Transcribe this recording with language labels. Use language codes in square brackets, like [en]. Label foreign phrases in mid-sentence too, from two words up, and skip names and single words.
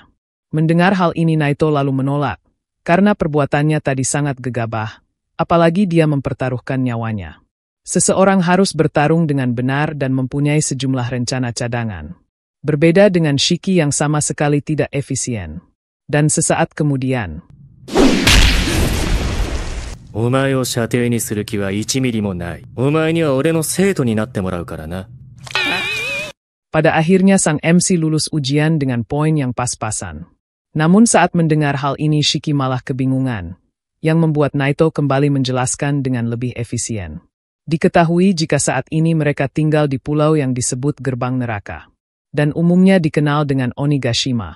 [id] Mendengar hal ini Naito lalu menolak, karena perbuatannya tadi sangat gegabah, apalagi dia mempertaruhkan nyawanya. Seseorang harus bertarung dengan benar dan mempunyai sejumlah rencana cadangan. Berbeda dengan Shiki yang sama sekali tidak efisien. Dan sesaat kemudian, [ja] お前を射程にする気は1ミリもない。お前には俺の生徒になってもらうからな。 [id] pada akhirnya sang MC lulus ujian dengan poin yang pas-pasan. Namun saat mendengar hal ini Shiki malah kebingungan, yang membuat Naito kembali menjelaskan dengan lebih efisien. Diketahui jika saat ini mereka tinggal di pulau yang disebut Gerbang Neraka, dan umumnya dikenal dengan Onigashima.